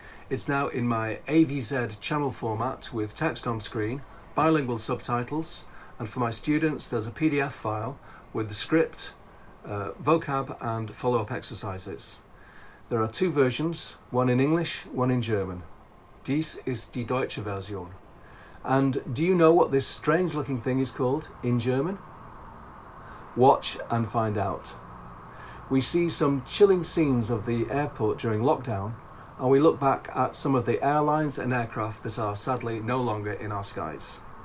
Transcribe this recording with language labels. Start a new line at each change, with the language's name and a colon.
English: It's now in my AVZ channel format with text on screen, bilingual subtitles, and for my students there's a PDF file with the script, vocab and follow-up exercises. There are two versions, one in English, one in German.
German: Dies ist die deutsche Version.
English: And do you know what this strange looking thing is called in German? Watch and find out. We see some chilling scenes of the airport during lockdown, and we look back at some of the airlines and aircraft that are sadly no longer in our skies.